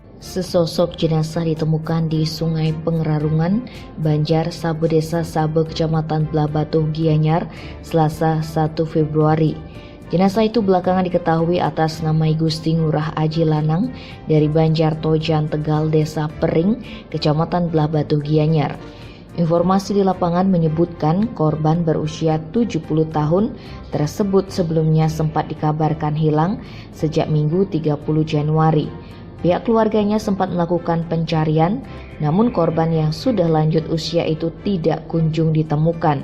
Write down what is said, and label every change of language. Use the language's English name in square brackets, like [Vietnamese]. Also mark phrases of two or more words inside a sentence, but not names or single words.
[Indonesian] Sesosok jenazah ditemukan di Sungai Pengerarungan, Banjar, Sabe, Desa Sabe, Kecamatan Blabatuh, Gianyar, Selasa 1 Februari. Jenazah itu belakangan diketahui atas nama Gusti Ngurah Aji Lanang dari Banjar Tojan Tegal, Desa Pering, Kecamatan Blabatuh, Gianyar. Informasi di lapangan menyebutkan korban berusia 70 tahun tersebut sebelumnya sempat dikabarkan hilang sejak Minggu 30 Januari. Pihak keluarganya sempat melakukan pencarian, namun korban yang sudah lanjut usia itu tidak kunjung ditemukan.